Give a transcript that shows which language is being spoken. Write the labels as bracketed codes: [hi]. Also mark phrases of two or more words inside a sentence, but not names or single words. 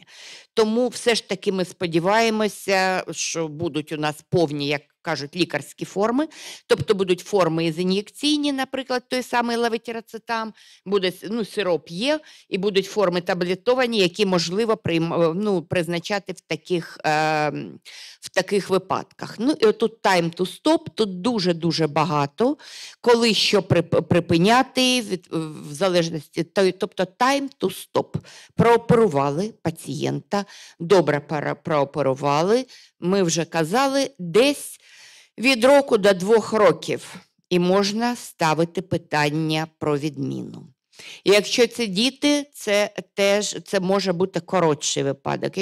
[uk] Тому все ж таки ми сподіваємося, що будуть у нас повні, як кажуть, лікарські форми, тобто будуть форми ізін'єкційні, наприклад, той самий левотирацетам, буде, сироп є, і будуть форми таблетовані, які можливо призначати в таких випадках. Ну і отут [en] time to stop, [uk] тут дуже-дуже багато, коли що припиняти, в залежності, тобто [en] time to stop. [uk] Прооперували пацієнта, добре прооперували, ми вже казали, десь від року до 2 років, і можна ставити питання про відміну. І якщо це діти, це може бути коротший випадок.